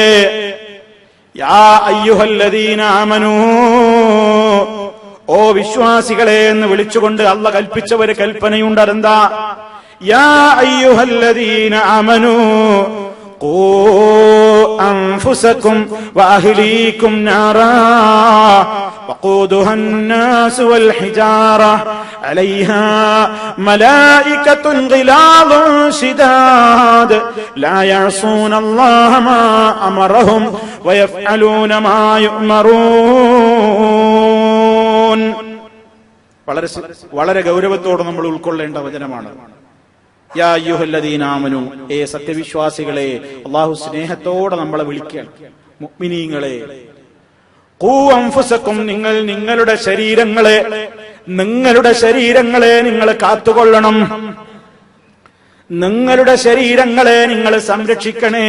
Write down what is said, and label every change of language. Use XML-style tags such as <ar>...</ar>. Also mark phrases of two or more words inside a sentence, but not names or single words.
<ar>يا أيها الذين آمنوا,</ar> <ml>ഓ വിശ്വാസികളെ എന്ന് വിളിച്ചുകൊണ്ട് അല്ല കൽപ്പിച്ച ഒരു കൽപ്പനയുണ്ട്.</ml> <ar>അതെന്താ? يا أيها الذين آمنوا قوا أنفسكم وأهليكم نارا وقودها الناس والحجارة عليها ملائكة غلاظ شداد لا يعصون الله ما أمرهم ويفعلون ما يؤمرون.</ar> <ml>വളരെ ഗൗരവത്തോടെ നമ്മൾ ഉൾക്കൊള്ളേണ്ട വചനമാണ്.</ml> <ar>يا أيها الذين آمنوا,</ar> <ml>ഏ സത്യവിശ്വാസികളെ, അല്ലാഹു സ്നേഹത്തോടെ നമ്മളെ വിളിക്കുകയാണ്. മുഅ്മിനീങ്ങളെ,</ml> <ar>قوا أنفسكم,</ar> <ml>നിങ്ങൾ നിങ്ങളുടെ ശരീരങ്ങളെ നിങ്ങൾ കാത്തുകൊള്ളണം, നിങ്ങളുടെ ശരീരങ്ങളെ നിങ്ങൾ സംരക്ഷിക്കണേ.</ml>